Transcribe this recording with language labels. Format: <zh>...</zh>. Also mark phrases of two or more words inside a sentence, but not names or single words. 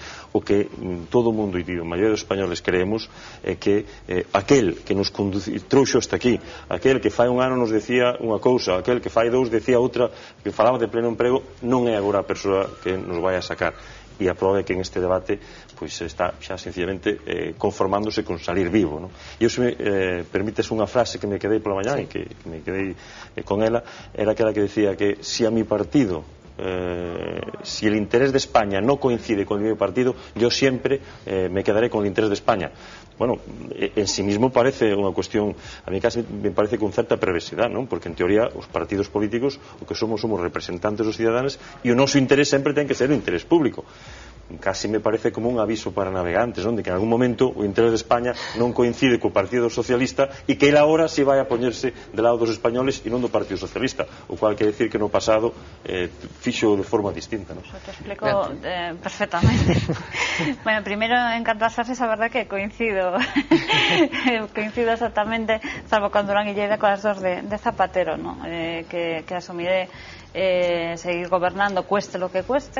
<gl>O que todo o mundo e a maioría dos españoles creemos é que aquel que nos trouxo hasta aquí, aquel que fai un ano nos decía unha cousa, aquel que fai 2 decía outra, que falaba de pleno emprego, non é agora a persoa que nos vai a sacar. E a prova é que en este debate pois está xa sencillamente conformándose con salir vivo, ¿no? E eu, se me permites unha frase que me quedei pola mañá e que me quedei con ela, era aquela que decía que</gl> <es>si a mi partido si el interés de España no coincide con el mi partido, yo siempre me quedaré con el interés de España.</es> <gl>Bueno,</gl> <es>en sí mismo</es> <gl>parece unha cuestión, a mí casi me parece con certa perversidade, non? Porque en teoría os partidos políticos o que somos representantes dos ciudadanos e o noso interés sempre ten que ser o interés público. Casi me parece como un aviso para navegantes, onde que en algún momento o interés de España non coincide co Partido Socialista e que ele agora si vai a poñerse de lado dos españoles e non do Partido Socialista, o cual quer decir que no pasado fixo de forma distinta, ¿no?</gl> <es>Eso te explico perfectamente. Bueno, primero,</es> <gl>en canto ás frases,</gl> <es>a verdad que coincido coincido exactamente, salvo con Durán y Lleida, con as dos de Zapatero, ¿no? Que asumiré seguir gobernando cueste lo que cueste.</es>